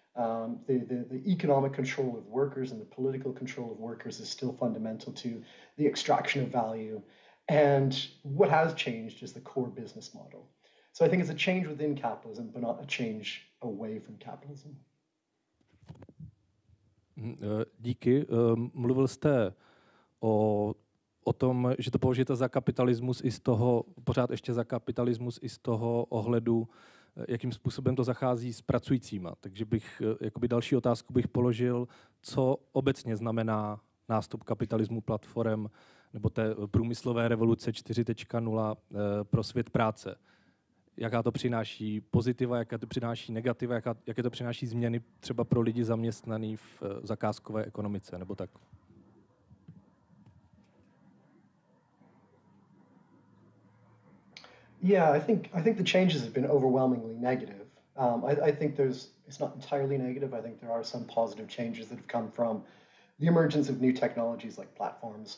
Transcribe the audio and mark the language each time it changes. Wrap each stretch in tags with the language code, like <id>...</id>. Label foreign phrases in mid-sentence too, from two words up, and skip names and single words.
<en>The economic control of workers and the political control of workers is still fundamental to the extraction of value. And what has changed is the core business model. So I think it's a change within capitalism, but not a change away from capitalism.</en> <cs>Díky. Mluvil jste o tom, že to považujete za kapitalismus i z toho, pořád ještě za kapitalismus i z toho ohledu, jakým způsobem to zachází s pracujícíma. Takže jakoby další otázku bych položil, co obecně znamená nástup kapitalismu platform nebo té průmyslové revoluce 4.0 pro svět práce. Jaká to přináší pozitiva, jaké to přináší negativa, jaké to přináší změny třeba pro lidi zaměstnaný v zakázkové ekonomice, nebo tak?</cs> <en>Yeah, I think the changes have been overwhelmingly negative. I think it's not entirely negative. I think there are some positive changes that have come from the emergence of new technologies like platforms.</en>